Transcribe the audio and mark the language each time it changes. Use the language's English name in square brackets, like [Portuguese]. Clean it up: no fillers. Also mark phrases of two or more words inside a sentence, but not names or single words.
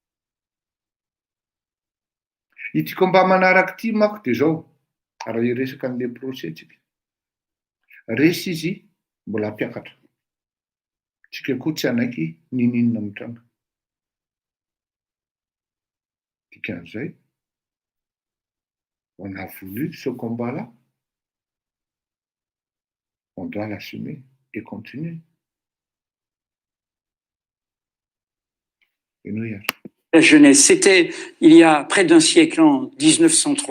[Malagasy] Ity combat manaraka ity manko dia zao, raha iresaka an'ilay procès tsika. Resy izy mbola hampiakatra. Tsika koa tsy anaiky ninina mitranga. Dikan'izay, [French] on a voulu ce combat-là, on doit l'assumer et continuer. Et nous y allons. La jeunesse, c'était il y a près d'un siècle, en 1903.